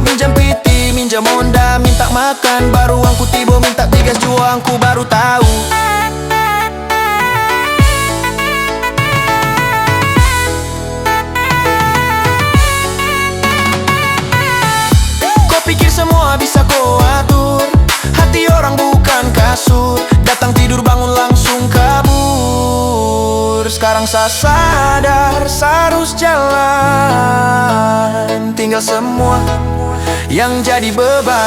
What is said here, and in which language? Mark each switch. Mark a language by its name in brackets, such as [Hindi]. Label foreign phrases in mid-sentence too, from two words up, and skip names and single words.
[Minangkabau] Minjam piti, minjam Honda, minta makan. Baru angku tibo minta tigas jua. Angku baru tahu. [Indonesian] Kau pikir semua bisa kau atur. Hati orang bukan kasur. Datang tidur bangun langsung kabur. Sekarang saya sadar, saya harus jalan. Tinggal semua yang jadi beban.